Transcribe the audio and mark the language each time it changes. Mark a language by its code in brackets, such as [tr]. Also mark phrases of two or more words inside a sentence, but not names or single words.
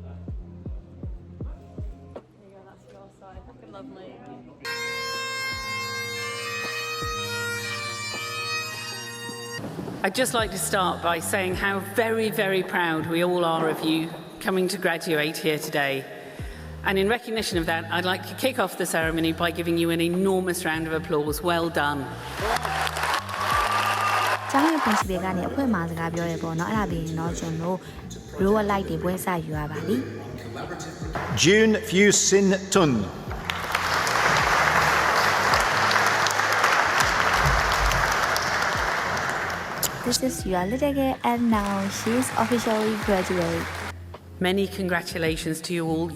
[en] I'd just like to start by saying how very, very proud we all are of you coming to graduate here today. And in recognition of that, I'd like to kick off the ceremony by giving you an enormous round of applause. Well done. [my] ကျောင်းရဲ့ principal ကနေအဖွဲ့မှာစကားပြောရပေါ့နော်အဲ့ဒါပြီးရင်တော့ကျွန်တော် [en] roll light [my] တွေပွဲစယူရပါပြီ June Phu Sin Tun [en] This is your little girl and now she's officially graduate. Many congratulations to you all.